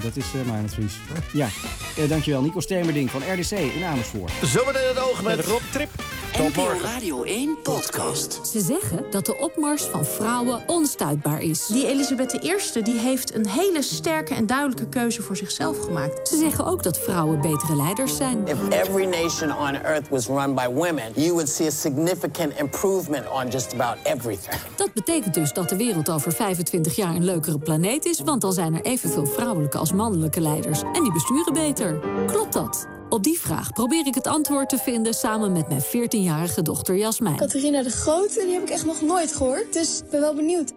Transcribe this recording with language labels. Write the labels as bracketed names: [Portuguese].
[Dutch] Dat is mijn advies. Ja, dankjewel. Nico Stemerdink van RDC in Amersfoort. Zometeen het oog met Rob Trip. NPO Radio 1 podcast. Ze zeggen dat de opmars van vrouwen onstuitbaar is. Die Elisabeth I die heeft een hele sterke en duidelijke keuze voor zichzelf gemaakt. Ze zeggen ook dat vrouwen betere leiders zijn. [English] If every nation on earth was run by women, you would see a significant improvement on just about everything. [Dutch] Dat betekent dus dat de wereld over 25 jaar een leukere planeet is, want dan zijn er evenveel vrouwelijke als mannelijke leiders. En die besturen beter. Klopt dat? Op die vraag probeer ik het antwoord te vinden samen met mijn 14-jarige dochter Jasmijn. Catharina de Grote, die heb ik echt nog nooit gehoord, dus ik ben wel benieuwd.